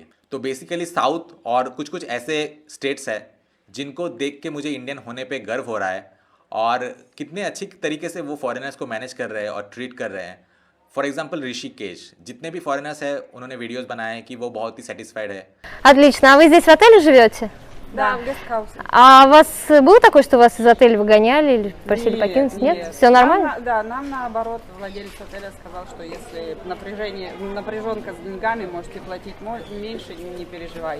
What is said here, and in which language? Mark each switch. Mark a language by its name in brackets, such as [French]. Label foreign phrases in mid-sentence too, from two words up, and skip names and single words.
[Hindi] तो बेसिकली साउथ और कुछ कुछ ऐसे स्टेट्स है जिनको देख के मुझे इंडियन होने पे गर्व हो रहा है और कितने अच्छी तरीके से वो फॉरेनर्स को मैनेज कर रहे हैं और ट्रीट कर रहे हैं। [English] for example [Hindi] ऋषिकेश, जितने भी फॉरेनर्स हैं उन्होंने वीडियोस बनाए हैं कि वो बहुत ही सेटिस्फाइड है। [Russian] Отлично. А вы здесь в отеле живете? Да, в гестхаусе. А у вас было такое, что вас из отеля выгоняли или просили покинуть? Нет? Все нормально? Да, нам наоборот владелец отеля сказал, что если напряженка с деньгами, можете платить меньше, не переживайте.